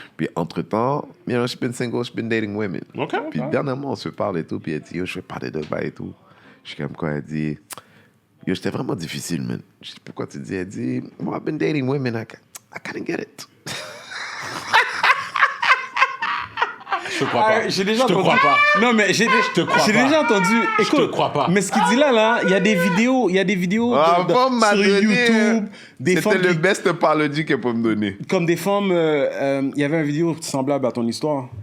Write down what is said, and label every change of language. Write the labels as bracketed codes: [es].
[fr] Puis, entre-temps, [en] she's been single, she's been dating women. OK. [fr] Puis, dernièrement, on se parle et tout, puis elle dit, yo, je vais parler de ça et tout. Je suis comme quoi, elle dit, yo, j'étais vraiment difficile, man. Je dis, pourquoi tu dis? Elle dit, [en] well, I've been dating women, I couldn't get it. [fr] Je te crois pas. J'ai déjà entendu. Crois pas. Non, mais j'ai déjà entendu. Écoute, je te crois pas. Mais ce qu'il dit là, il y a des vidéos sur YouTube. C'était le best parodie qu'elle peut me donner. Comme des femmes, il y avait une vidéo semblable à ton histoire.